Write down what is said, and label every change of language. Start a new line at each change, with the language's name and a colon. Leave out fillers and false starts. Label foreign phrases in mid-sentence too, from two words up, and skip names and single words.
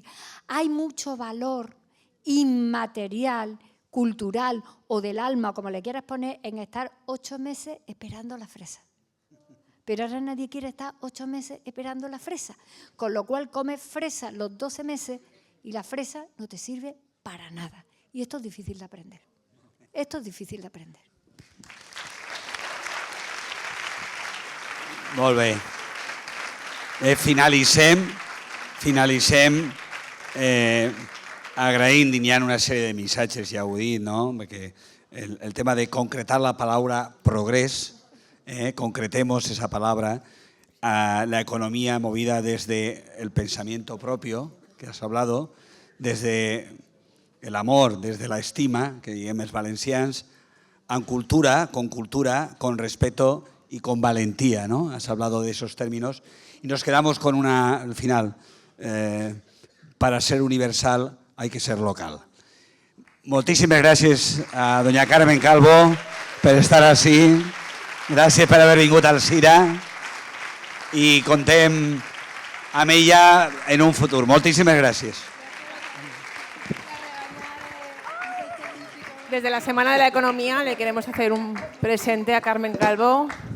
Spanish: Hay mucho valor inmaterial, cultural o del alma, como le quieras poner, en estar 8 meses esperando las fresas. Pero ahora nadie quiere estar 8 meses esperando la fresa, con lo cual comes fresa los 12 meses y la fresa no te sirve para nada. Y esto es difícil de aprender. Esto es difícil de aprender.
Catalan: Molt bé. Finalicem agraint, hi ha una sèrie de missatges, ja ho he dit, no?
Spanish: Perquè el tema de concretar la palabra progrés, concretemos esa palabra, la economía movida desde el pensamiento propio, que has hablado, desde el amor, desde la estima,
Catalan: que diem els valencians,
Spanish: con cultura, con respeto y con valentía, ¿no? Has hablado de esos términos y nos quedamos con al final, para ser universal hay que ser local.
Catalan: Moltíssimes gràcies a doña Carmen Calvo per estar així. Gràcies per haver vingut al CIRA i contem amb ella en un futur. Moltíssimes gràcies.
Spanish: Desde la Semana de la Economía le queremos hacer un presente a Carmen Calvo.